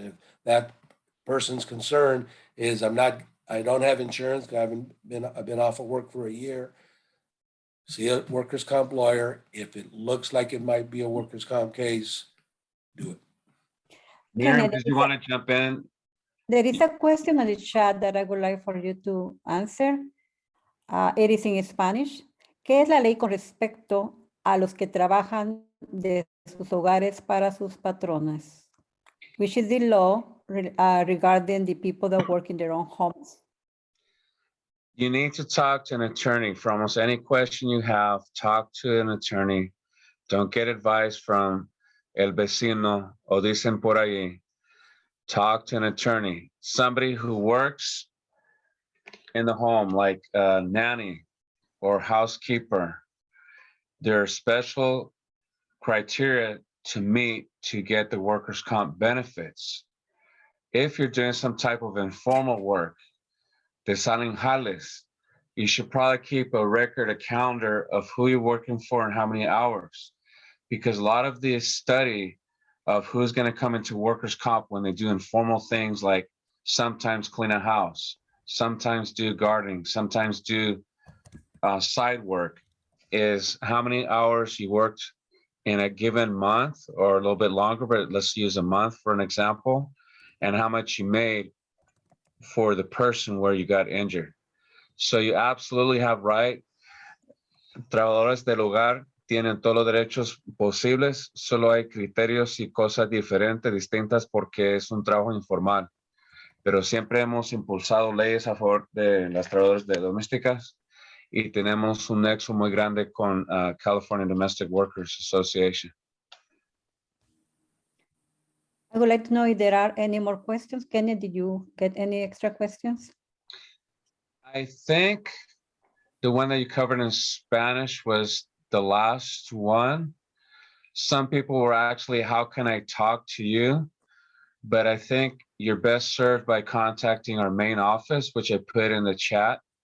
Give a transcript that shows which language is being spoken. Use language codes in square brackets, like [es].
[en] If that person's concern is I don't have insurance, I've been off of work for a year, see a workers' comp lawyer. If it looks like it might be a workers' comp case, do it. Miriam, Kenneth, did you want to jump in? there is a question on the chat that I would like for you to answer. It is in Spanish. [es] ¿Qué es la ley con respecto a los que trabajan de sus hogares para sus patronas? [en] Which is the law regarding the people that work in their own homes? You need to talk to an attorney. For almost any question you have, talk to an attorney. Don't get advice from [es] el vecino o dicen por ahí. [en] Talk to an attorney, somebody who works in the home, like a nanny or housekeeper. There are special criteria to meet to get the workers' comp benefits. If you're doing some type of informal work, [es] de salen jales, [en] you should probably keep a record, a calendar of who you're working for and how many hours, because a lot of the study of who's going to come into workers' comp when they do informal things like sometimes clean a house, sometimes do gardening, sometimes do side work, is how many hours you worked in a given month or a little bit longer, but let's use a month for an example, and how much you made for the person where you got injured. So you absolutely have right. [es] Trabajadores del hogar tienen todos los derechos posibles, solo hay criterios y cosas diferentes, distintas, porque es un trabajo informal. Pero siempre hemos impulsado leyes a favor de las trabajadoras domésticas y tenemos un nexo muy grande con California Domestic Workers Association. [en] I would like to know if there are any more questions. Kenneth, did you get any extra questions? I think the one that you covered in Spanish was the last one. Some people were actually, how can I talk to you? But I think you're best served by contacting our main office, which I put in the chat.